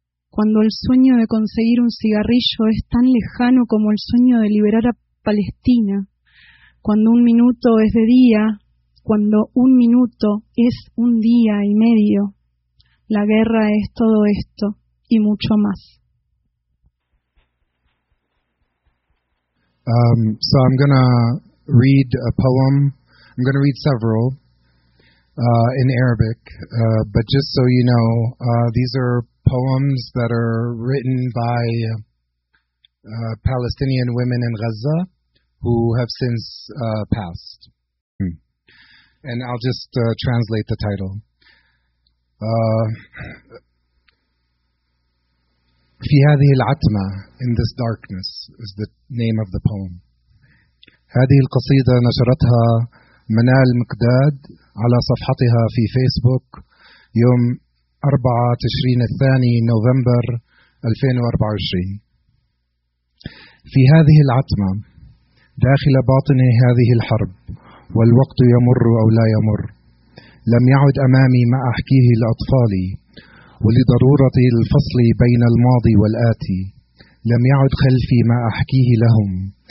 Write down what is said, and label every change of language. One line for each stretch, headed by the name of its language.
Spanish: Cuando el sueño de conseguir un cigarrillo es tan lejano como el sueño de liberar a Palestina. Cuando un minuto es de día, cuando un minuto es un día y medio. La guerra es todo esto y mucho más.
English: So I'm going to read a poem. I'm going to read several in Arabic. But just so you know, these are poems that are written by Palestinian women in Gaza who have since passed. And I'll just translate the title.
Arabic: في هذه العتمة,
English: in this darkness, is the name of the poem.
Arabic: هذه القصيدة نشرتها منال مقداد على صفحتها في فيسبوك يوم 24 نوفمبر 2024. في هذه العتمة, داخل باطني هذه الحرب, والوقت يمر أو لا يمر, لم يعد أمامي ما أحكيه لأطفالي, ولضرورة الفصل بين الماضي والآتي, لم يعد خلفي ما أحكيه لهم.